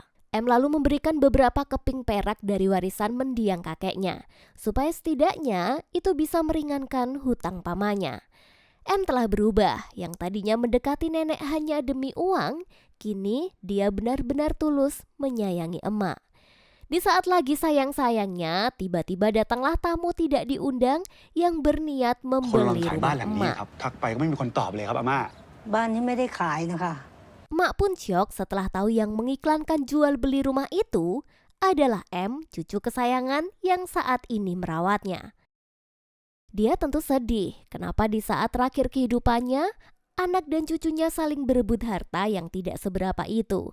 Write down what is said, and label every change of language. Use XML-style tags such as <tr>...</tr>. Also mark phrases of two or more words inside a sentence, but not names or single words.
<id>M lalu memberikan beberapa keping perak dari warisan mendiang kakeknya, supaya setidaknya itu bisa meringankan hutang pamannya. M telah berubah, yang tadinya mendekati nenek hanya demi uang, kini dia benar-benar tulus menyayangi emak. Di saat lagi sayang-sayangnya, tiba-tiba datanglah tamu tidak diundang yang berniat</id> <th>คนลอง</th> <id>membeli</id> <th>ขายบ้าน</th> <id>rumah</id> <th>หลังนี้</th> <id>emak.</id> <th>ครับ ทักไปก็ไม่มีคนตอบเลยครับอาม่า บ้านนี้ไม่ได้ขายนะคะ</th> <id>Emak pun syok setelah tahu yang mengiklankan jual beli rumah itu adalah M, cucu kesayangan yang saat ini merawatnya. Dia tentu sedih kenapa di saat terakhir kehidupannya, anak dan cucunya saling berebut harta yang tidak seberapa itu.</id>